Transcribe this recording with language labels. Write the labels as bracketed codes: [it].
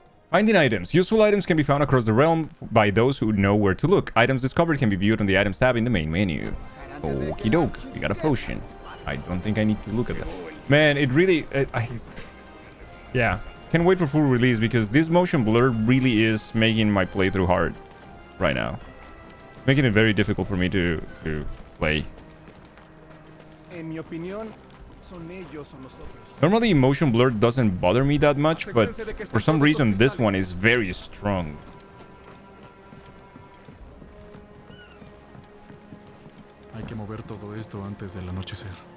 [en] Finding items. Useful items can be found across the realm by those who know where to look. Items discovered can be viewed on the items tab in the main menu. Okie doke. We got a potion. I don't think I need to look at that. Man, it really... yeah. Can't wait for full release because this motion blur really is making my playthrough hard right now. Making it very difficult for me to play. [es] En mi opinión, son ellos o nosotros. [en] Normally, motion blur doesn't bother me that much, but for some reason, this one is very strong. [es] Hay que mover todo esto antes del anochecer.